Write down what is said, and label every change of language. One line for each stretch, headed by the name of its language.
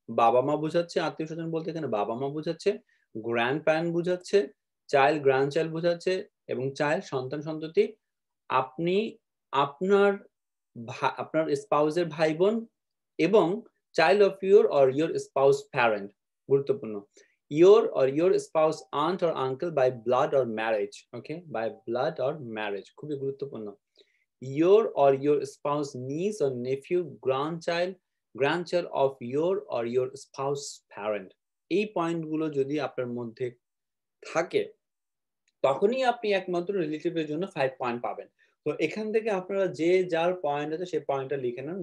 Bangla: বাবা-মা বোঝাচ্ছে, আত্মীয় স্বজন বলতে এখানে বাবা-মা বোঝাচ্ছে, গ্র্যান্ড প্যারেন্ট বোঝাচ্ছে, চাইল্ড, গ্র্যান্ড চাইল্ড বোঝাচ্ছে এবং চাইল্ড সন্তান-সন্ততি। আপনি আপনার আপনার স্পাউস এর ভাই-বোন এবং
English: child of your or your spouse parent
Bangla: গুরুত্বপূর্ণ।
English: your spouse aunt or uncle by blood or marriage, okay, by blood or marriage
Bangla: খুবই গুরুত্বপূর্ণ।
English: your spouse niece or nephew, grandchild of your spouse parent,
Bangla: এই পয়েন্টগুলো যদি আপনার মধ্যে থাকে তখনই আপনি একমাত্র রিলেটিভের জন্য 5 পয়েন্ট পাবেন। তো এখান থেকে আপনারা যে যার পয়েন্ট আছে সেই পয়েন্টটা লিখে নেন।